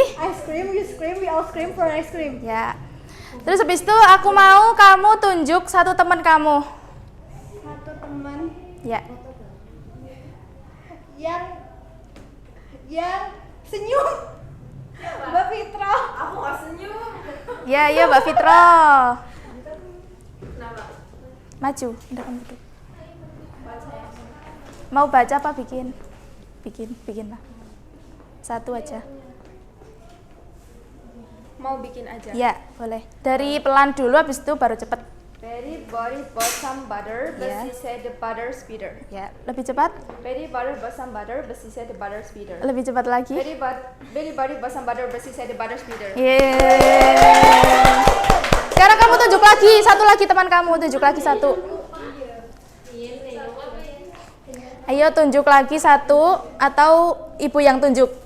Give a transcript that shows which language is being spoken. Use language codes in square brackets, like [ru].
[en] Ice cream, you scream, we all scream for ice cream. [id] Ya. Terus habis itu aku mau kamu tunjuk satu teman kamu. Satu teman Ya. yang senyum. Mbak Fitra. Aku gak senyum. Ya, Mbak Fitro. Maju, udah kamu duduk. Mau baca apa bikin? Bikin lah. Satu aja. Mau bikin aja. Ya, boleh. Dari pelan dulu, habis itu baru cepet. [en] Betty bought some butter, but Yeah. she said the butter's bitter. [id] Ya, lebih cepat. [en] Betty bought some butter, but she said the butter's bitter. [id] Lebih cepat lagi. [en] Betty bought some butter, but she said the butter's bitter. Yeay. [id] Sekarang kamu tunjuk lagi, satu lagi teman kamu, tunjuk lagi satu. Ayo tunjuk lagi satu, atau ibu yang tunjuk.